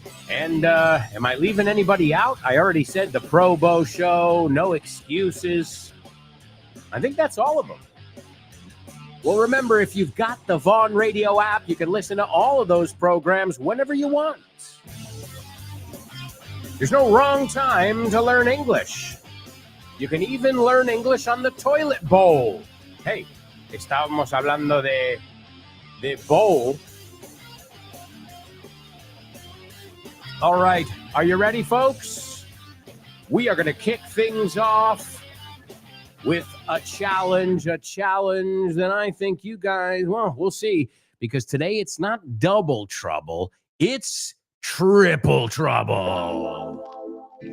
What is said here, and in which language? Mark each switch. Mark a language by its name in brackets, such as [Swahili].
[English] And am I leaving anybody out? I already said the Pro Bow Show, No Excuses. I think that's all of them. Well, remember, if you've got the Vaughn Radio app, you can listen to all of those programs whenever you want. There's no wrong time to learn English. You can even learn English on the toilet bowl. [Spanish] Hey, estábamos hablando de bowl. [English] All right, are you ready, folks? We are going to kick things off with a challenge that I think you guys, well, we'll see, because today it's not double trouble, it's triple trouble.